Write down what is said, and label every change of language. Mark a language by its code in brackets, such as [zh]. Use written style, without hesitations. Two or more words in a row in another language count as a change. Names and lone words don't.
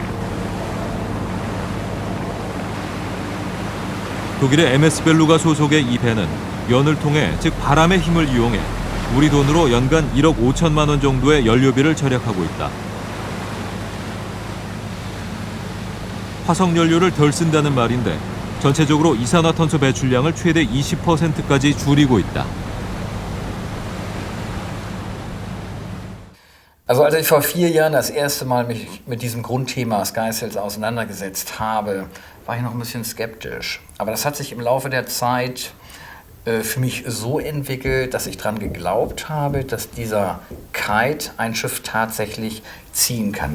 [ko] 독일의 MS 벨루가 소속의 이 배는 연을 통해, 즉 바람의 힘을 이용해 우리 돈으로 연간 1억 5천만 원 정도의 연료비를 절약하고 있다. 화석 연료를 덜 쓴다는 말인데 전체적으로 이산화탄소 배출량을 최대 20%까지 줄이고 있다. [de] Also als ich vor 4 Jahren das erste Mal mich mit diesem Grundthema Sky Cells auseinandergesetzt habe, war ich noch ein bisschen skeptisch. Aber das hat sich im Laufe der Zeit für mich so entwickelt, dass ich daran geglaubt habe, dass dieser Kite ein Schiff tatsächlich ziehen kann.